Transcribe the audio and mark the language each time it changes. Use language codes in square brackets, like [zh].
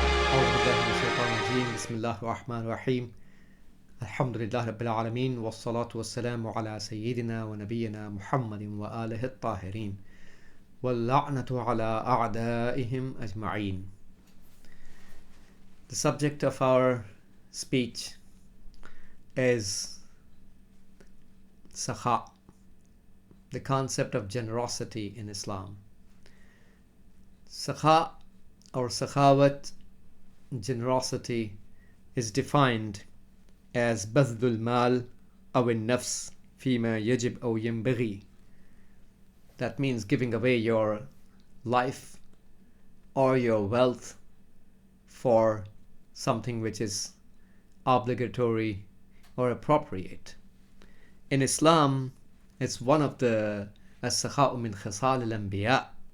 [ar] أعوذ بالله من الشيطان الرجيم. بسم الله الرحمن الرحيم. الحمد لله رب العالمين والصلاة والسلام على سيدنا ونبينا محمد وآله الطاهرين واللعنة على أعدائهم أجمعين. [en] The subject of our speech is sakha, the concept of generosity in Islam. Sakha or sakhawat, generosity, is defined as [ar] بذل المال أو النفس فيما يجب أو ينبغي. [en] That means giving away your life or your wealth for something which is obligatory or appropriate. In Islam, it's one of the [ar] as-sakha'u min khisal al-anbiya.